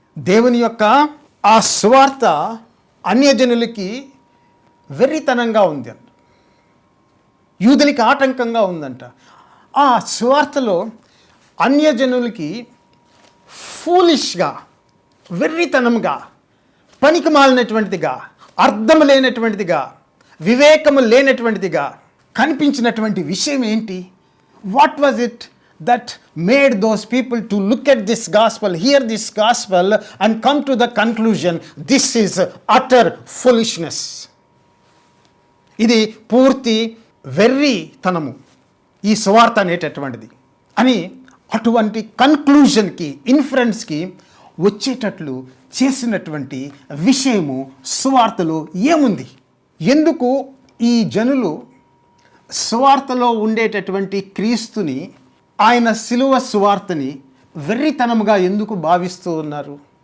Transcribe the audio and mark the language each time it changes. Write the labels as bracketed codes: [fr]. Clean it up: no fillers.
[te] దేవుని యొక్క ఆ సువార్త అన్యజనులకి వెర్రితనంగా ఉంది అంట, యూదులకి ఆటంకంగా ఉందంట. ఆ సువార్తలో అన్యజనులకి ఫూలిష్గా, వెర్రితనంగా, పనికి మాలినటువంటిదిగా, అర్థం లేనటువంటిదిగా, వివేకము లేనటువంటిదిగా కనిపించినటువంటి విషయం ఏంటి? [en] What was it that made those people to look at this gospel, hear this gospel and come to the conclusion, this is utter foolishness. [te] ఇది పూర్తి వెర్రితనము ఈ సువార్త అనేటటువంటిది అని అటువంటి కన్క్లూజన్కి, ఇన్ఫరెన్స్కి వచ్చేటట్లు చేసినటువంటి విషయము సువార్తలో ఏముంది? ఎందుకు ఈ జనులు సువార్తలో ఉండేటటువంటి క్రీస్తుని, ఆయన శిలువ సువార్తని వెర్రితనముగా ఎందుకు భావిస్తూ ఉన్నారు?